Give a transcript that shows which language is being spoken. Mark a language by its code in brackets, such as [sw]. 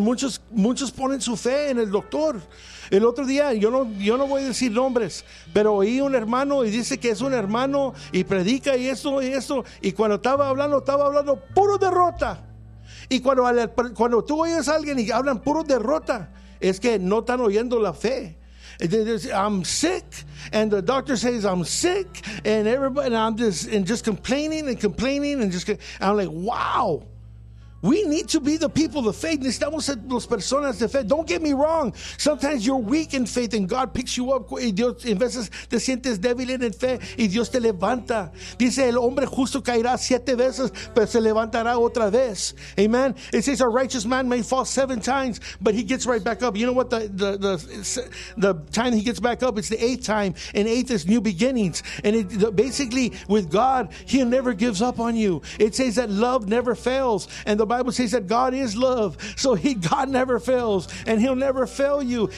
[es] Muchos ponen su fe en el doctor. El otro día, yo no voy a decir nombres, pero oí un hermano y dice que es un hermano y predica y esto y esto. Y cuando estaba hablando puro derrota. Y cuando tú oyes a alguien y hablan puro derrota, es que no están oyendo la fe. [en] I'm sick, and the doctor says I'm sick, and everybody, and I'm just complaining, and I'm like, wow. We need to be the people of faith. [es] Necesitamos ser las personas de fe. [en] Don't get me wrong. Sometimes you're weak in faith and God picks you up. [es] Y Dios, en veces te sientes débil en fe y Dios te levanta. Dice, el hombre justo caerá 7 veces, pero se levantará otra vez. [en] Amen. It says, a righteous man may fall 7 times, but he gets right back up. You know what? The time he gets back up, it's the 8th time. And 8th is new beginnings. And basically, with God, he never gives up on you. It says that love never fails. And the Bible says that God is love, so God never fails, and he'll never fail you.